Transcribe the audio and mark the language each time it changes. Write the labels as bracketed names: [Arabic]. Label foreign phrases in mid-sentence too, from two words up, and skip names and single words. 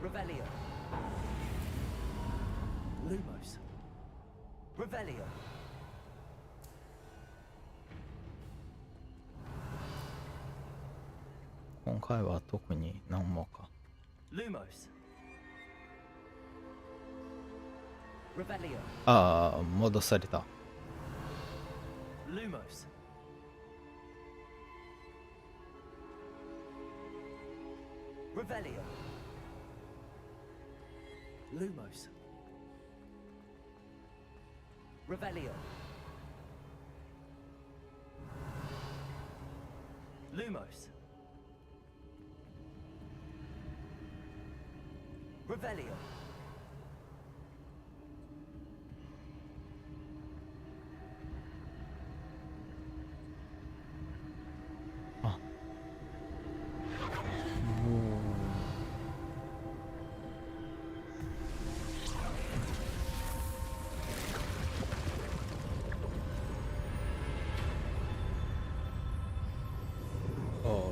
[Japanese] Revelio. Lumos. Revelio. 今回は特に何もか。 Lumos. Revelio. ああ、戻された。 Lumos. Revelio. Lumos. Revelio. Lumos. Revelio. Ah. Oh.